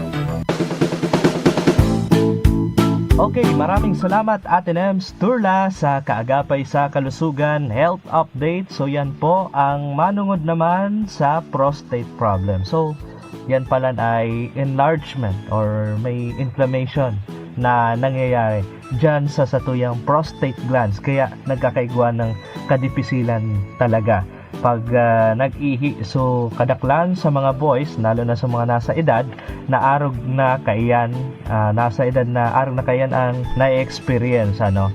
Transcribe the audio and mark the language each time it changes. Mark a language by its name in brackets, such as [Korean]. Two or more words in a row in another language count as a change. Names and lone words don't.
[Filipino] Okay, maraming salamat Ate Nems Turla sa Kaagapay sa Kalusugan Health Update. [Bikol] So yan po ang manungod naman sa [English] prostate problem. [Bikol] So yan pala ay [English] enlargement or [Bikol] may inflammation na nangyayari dyan sa satuyang [English] prostate glands. [Bikol] Kaya nagkakaigwa ng kadipisilan talaga pag nag-ihi. So kadaklan sa mga boys, lalo na sa mga nasa edad na arog na kaiyan, nasa edad na arog na kaiyan ang na-experience, ano.